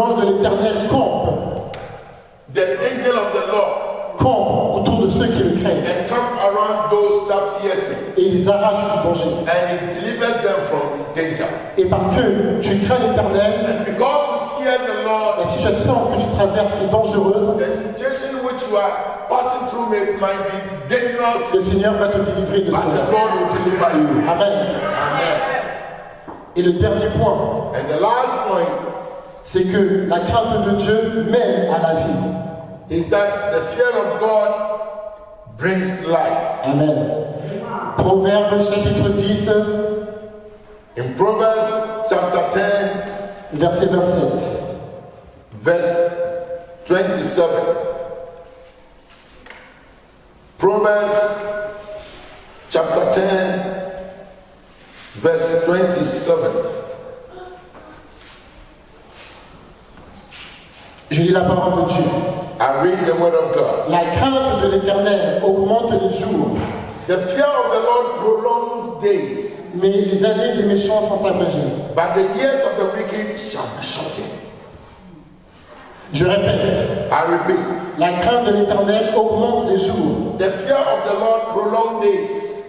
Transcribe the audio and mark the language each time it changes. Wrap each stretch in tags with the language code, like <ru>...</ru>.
<fr>l'ange de l'Éternel campe</fr> <en>the Lord</en> <fr>autour de ceux qui le craignent</fr> <en>and come around those that fear him</en> <fr>et il les arrache du danger.</fr> <en>and he delivers them from danger.</en> <fr>Et parce que tu crains l'Éternel,</fr> <en>And because you fear the Lord,</en> <fr>la situation que tu traverses qui est dangereuse,</fr> <en>the situation which you are passing through might be dangerous,</en> <fr>le Seigneur va te délivrer de</fr> <en>but the</en> <fr>cela.</fr> <en>Lord will deliver you.</en> <fr>Amen.</fr> <en>Amen.</en> <fr>Et le dernier point,</fr> <en>And the last point</en> <fr>c'est que la crainte de Dieu mène à la vie.</fr> <en>is that the fear of God brings life.</en> <fr>Amen. Proverbe chapitre 10,</fr> <en>In Proverbs chapter 10,</en> <fr>verset 27.</fr> <en>verse 27. Proverbs chapter 10, verse 27.</en> <fr>Je lis la parole de Dieu.</fr> <en>I read the word of God.</en> <fr>La crainte de l'Éternel augmente les jours,</fr> <en>The fear of the Lord prolongs days,</en> <fr>mais les années des méchants sont abrégées.</fr> <en>but the years of the wicked shall be shortened.</en> <fr>Je répète,</fr> <en>I repeat,</en> <fr>la crainte de l'Éternel augmente les jours,</fr> <en>the fear of the Lord prolongs days,</en>